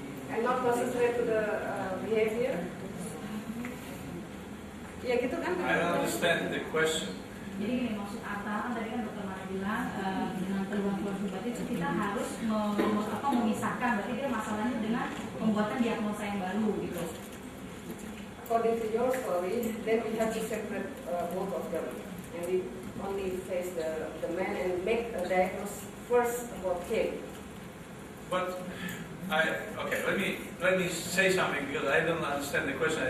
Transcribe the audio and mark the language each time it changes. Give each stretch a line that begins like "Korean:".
English: and not concentrate to the behavior.
Indonesian: Ya gitu kan?
English: I don't understand the question.
Indonesian: Jadi gini, maksud Arta kan tadi kan Dr. Marek bilang dengan keluhan obat itu kita harus memisahkan, berarti dia masalahnya dengan pembuatan diagnosa yang baru gitu.
English: According to your story, then we have to separate both of them, and we only face the man and make a diagnosis first about him. But okay, let me say something because I don't understand the question.